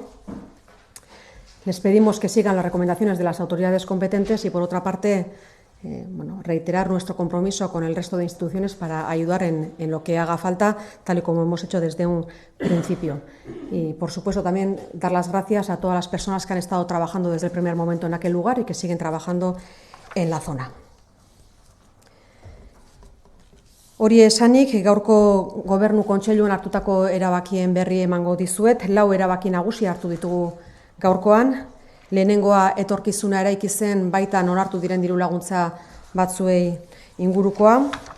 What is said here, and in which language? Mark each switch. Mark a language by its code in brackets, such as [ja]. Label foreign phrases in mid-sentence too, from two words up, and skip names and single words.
[es] Les pedimos que sigan las recomendaciones de las autoridades competentes y, por otra parte, reiterar nuestro compromiso con el resto de instituciones para ayudar en lo que haga falta, tal y como hemos hecho desde un principio. Y, por supuesto, también dar las gracias a todas las personas que han estado trabajando desde el primer momento en aquel lugar y que siguen trabajando en la zona. [eu] Hori esanik, gaurko Gobernu Kontseiluan hartutako erabakien berri emango dizuet. 4 erabaki nagusi hartu ditugu gaurkoan. Lehenengoa etorkizuna eraiki zen baita onartu diren diru laguntza batzuei ingurukoa.